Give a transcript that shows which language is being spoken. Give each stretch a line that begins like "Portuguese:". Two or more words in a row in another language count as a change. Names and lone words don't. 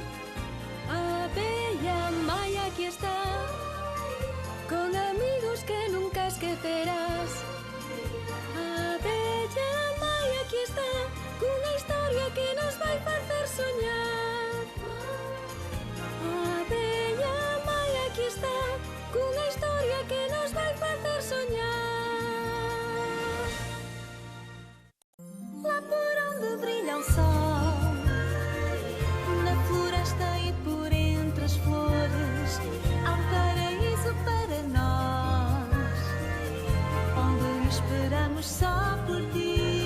Galician: A abella Maya aquí está, con amigos que nunca esquecerás. A abella Maya aquí está, cunha historia que nos vai facer soñar. A abella Maya aquí está, cunha historia que nos vai facer soñar.
Portuguese: Lá por onde brilha o sol, na floresta e por entre as flores, há um paraíso para nós, onde esperamos só por ti.